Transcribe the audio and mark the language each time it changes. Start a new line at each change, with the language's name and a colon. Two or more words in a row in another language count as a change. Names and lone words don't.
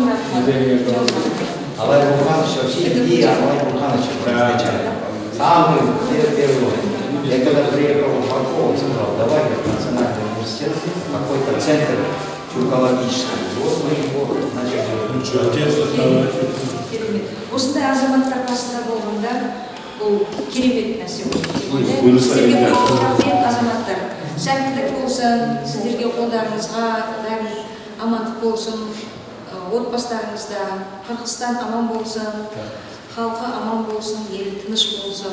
Russian: Алай Бурханович вообще идея Алай Бурхановича изначально. Самый первый. Я когда приехал в Баку, он сказал, давай в Национальный университет, какой-то центр тюркологический. Вот мы его начали.
Kazakh: Осындай азаматтар қасында болғанда, бұл керемет нәрсе болды. Сіздерге рахмет азаматтар. Сәттілік болсын, сіздерге қолдарыңызға бәрі амандық болсын, отбасыларыңызда, Қырғызстан аман болсын, халқы аман болсын, ел тыныш болсын.